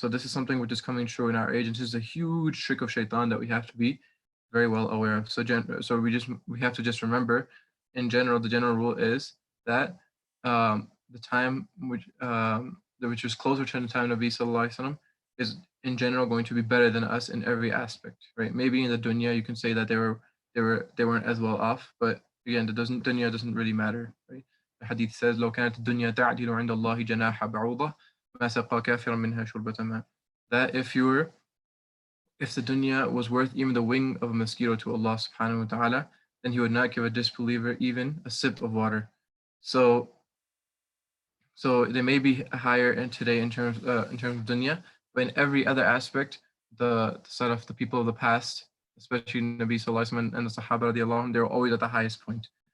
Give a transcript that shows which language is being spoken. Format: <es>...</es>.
<en>So this is something which is coming true in our age, and this is a huge trick of shaitan that we have to be very well aware of. So we have to just remember, in general, the general rule is that the time which was closer to the time of Nabi Sallallahu Alaihi Wasallam is in general going to be better than us in every aspect, right? Maybe in the dunya you can say that they weren't as well off, but again, dunya doesn't really matter, right? The hadith says,</en> <ar>لو كانت الدنيا تعدل عند الله جناح بعوضة ما سقى كافرا منها شربة ماء.</ar> <en>That if the dunya was worth even the wing of a mosquito to Allah subhanahu wa ta'ala, then he would not give a disbeliever even a sip of water. So So they may be higher in today in terms of dunya, but in every other aspect, the sort of the people of the past, especially Nabi Sallallahu Alaihi Wasallam and the Sahaba radiallahu anhum, they were always at the highest point.</en>